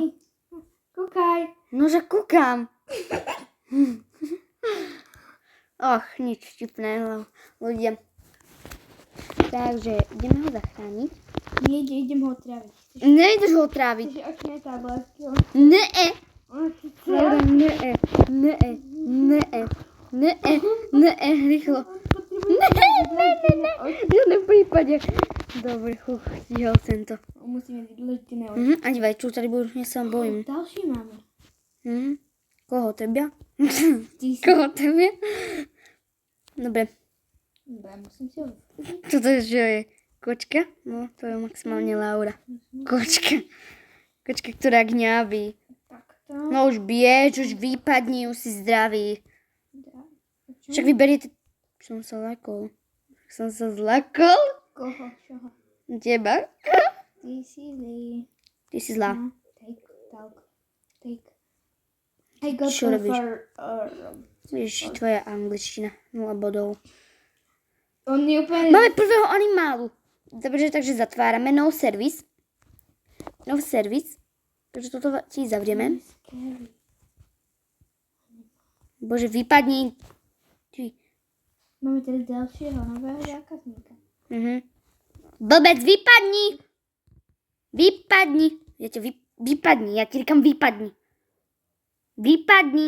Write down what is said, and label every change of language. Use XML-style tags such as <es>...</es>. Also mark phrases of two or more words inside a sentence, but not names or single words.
<sk>Kúkaj. Nože kúkam. Och, nič vtipného, ľudia. Takže ideme ho zachrániť. Nie, idem ho otráviť. Nejdeš ho otráviť. Chceš očné tabletky? Ne-e. Laura, ne-e. Ne-e. Ne-e. Ne-e. Ne-e. Rýchlo. Ne. V žiadnom prípade. Dobre, stihol som to. Musíme vydletené oči. A dívaj, čo tady budú, ja sa bojím. Ďalší máme. Koho, tebia? Ty si... Koho, tebia? Dobre. Dobre, musím si ho... Čo to je, že je? Kočka? No, to je maximálne Laura. Kočka. Kočka, ktorá gňaví. Takto. No už biež, už vypadni, už si zdravý. Však vyberiete... Som sa zlakol. Som sa zlakol? Koho? Čoho? Teba? Ty si zlý. Ty si zlá.</sk> <en>No, take. I got</en> <sk>Čo robíš?</sk> <en>for...</en> <sk>Ježiši, tvoja angličtina. 0 bodov. On je úplne... Máme prvého animálu. Dobre, takže zatvárame.</sk> <en>No service. No service.</en> <sk>Takže toto ti zavrieme.</sk> <en>Scary.</en> <sk>Bože, vypadni. Ty. Máme teda ďalšieho nového zákazníka. Blbec, vypadni. Vypadni. Vypadni. Ja ti říkám vypadni. Vypadni.</sk>